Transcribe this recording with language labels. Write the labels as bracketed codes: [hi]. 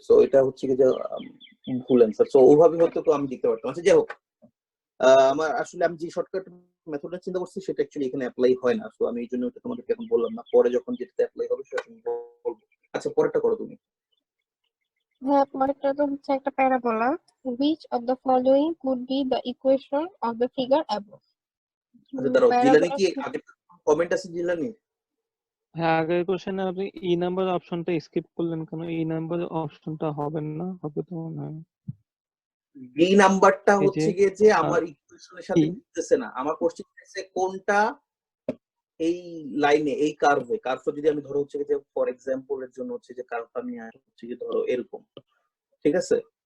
[bn] So এটা হচ্ছে কি যে ভুল অ্যান্সার। সো ওভাবে হয়তো তো আমি দিতে পারতাম। আচ্ছা যাই হোক, আমার আসলে আমি যে শর্টকাট মেথডটা চিন্তা করছি সেটা অ্যাকচুয়ালি এখানে অ্যাপ্লাই হয় না। সো আমি এই জন্য এটা তোমাদেরকে এখন বললাম না, পরে যখন যেটা অ্যাপ্লাই হবে সেটা আমি বলবো। আচ্ছা পরেরটা করো তুমি। হ্যাঁ, পরেরটা তো হচ্ছে একটা parabola. [en] which of the following could be the equation of the figure above? [bn] আচ্ছা দাঁড়াও, জিলানি প্যারাবোলা কি আগে কমেন্ট আছে জিলানি? হ্যাঁ, আগের কোশ্চেনে আপনি ই নাম্বার অপশনটা স্কিপ করলেন কেন? ই নাম্বার অপশনটা হবে না, হবে তো মনে হয়। বি নাম্বারটা এই যে হচ্ছে গিয়ে যে আমার ইকুয়েশনের সাথে ই। মিলতেছে না। আমার কোশ্চেন হচ্ছে কোনটা এই লাইনে, এই কার্ভে, কার্ভটা যদি আমি ধরো হচ্ছে যে ফর এক্সাম্পল এর জন্য হচ্ছে যে কার্ভটা আমি হচ্ছে যে ধরো এরকম, ঠিক আছে?